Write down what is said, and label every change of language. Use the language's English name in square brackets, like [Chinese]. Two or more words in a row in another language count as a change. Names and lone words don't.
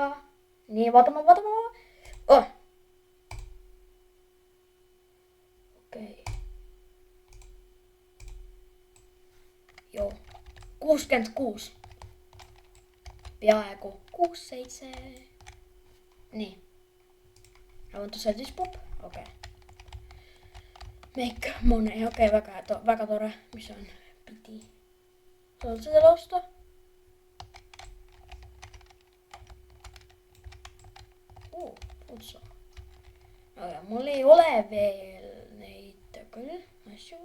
[Estonian] Nii, vaatama. Okei. Joo. 66. Peaaegu 6-7. Nii. [English] I want to sell this pop. Okei. Make money. [Estonian] Okei, väga tore. Mis see on? Piti. Saad seda osta? Otsa. Aga mul ei ole veel neid küll asju.